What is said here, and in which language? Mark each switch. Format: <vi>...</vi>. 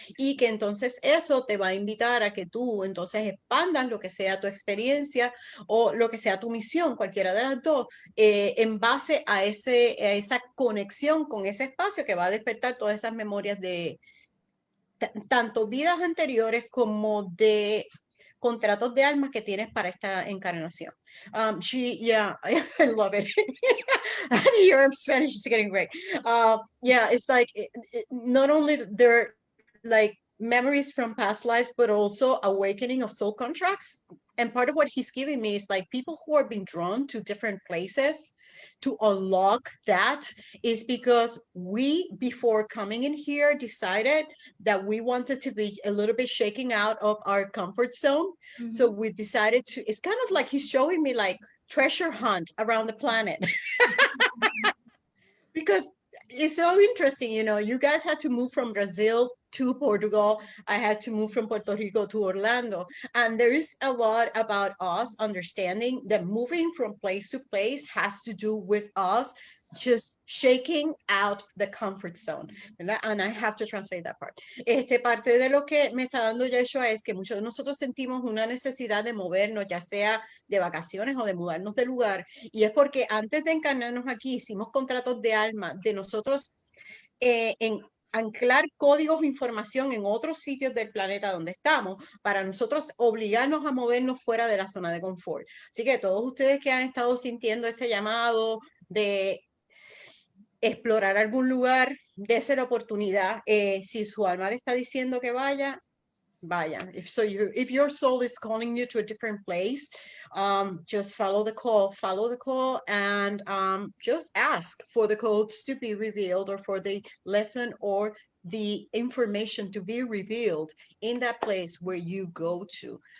<es>Y que entonces eso te va a invitar a que tú entonces expandas lo que sea tu experiencia o lo que sea tu misión, cualquiera de las dos, en base a esa conexión con ese espacio que va a despertar todas esas memorias de tanto vidas anteriores como de contratos de almas que tienes para esta encarnación.</es> <en>Yeah, I love it. And your Spanish is getting great. Yeah, it's like not only they're like memories from past lives, but also awakening of soul contracts. And part of what he's giving me is like people who are being drawn to different places to unlock that is because we, before coming in here, decided that we wanted to be a little bit shaking out of our comfort zone. So we decided to, it's kind of like he's showing me like treasure hunt around the planet. Because it's so interesting, you know, you guys had to move from Brazil to Portugal. I had to move from Puerto Rico to Orlando. And there is a lot about us understanding that moving from place to place has to do with us just shaking out the comfort zone,</en> <es>¿verdad?</es> <en>And I have to translate that part.</en> <es>Parte de lo que me está dando Yeshua es que muchos de nosotros sentimos una necesidad de movernos, ya sea de vacaciones o de mudarnos de lugar, y es porque antes de encarnarnos aquí hicimos contratos de alma de nosotros en anclar códigos de información en otros sitios del planeta donde estamos para nosotros obligarnos a movernos fuera de la zona de confort. Así que todos ustedes que han estado sintiendo ese llamado de explorar algún lugar, dése la oportunidad. Si su alma le está diciendo que vaya, vaya.</es> <en>If your soul is calling you to a different place, just follow the call, and just ask for the codes to be revealed or for the lesson or the information to be revealed in that place where you go to.</en>